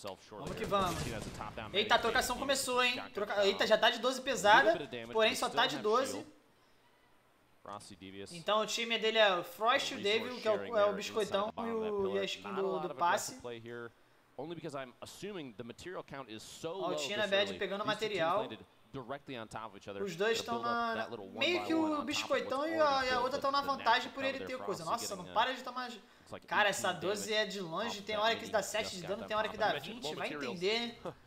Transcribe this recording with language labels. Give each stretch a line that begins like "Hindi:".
Portuguese: Vamos que vamos. Eita, a trocação começou, hein? Eita, já tá de 12 pesada, porém só tá de 12. Então o time dele é o Frost, o Devil, que é o biscoitão, e a skin do passe.
English: Only because I'm assuming the material count is so low.
Portuguese: Altina Bad pegando material.
English: directly on top of each other.
Portuguese: Os dois estão na... Meio que o Biscoitão e a outra estão na vantagem por ele ter coisa. Nossa, não para de tomar... Cara, essa 12 é de longe, tem hora que dá 7 de dano, tem hora que dá 20, vai entender.